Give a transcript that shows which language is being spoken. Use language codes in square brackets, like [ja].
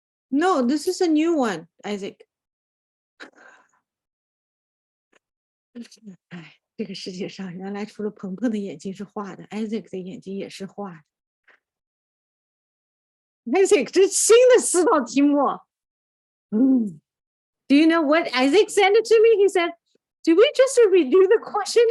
[en] No, this is a new one, Isaac. [zh] 哎，这个世界上原来除了鹏鹏的眼睛是画的 ，Isaac 的眼睛也是画的。 Isaac，这新的4道题目。 [en] Do you know what Isaac sent it to me? He said, "Did we just redo the question?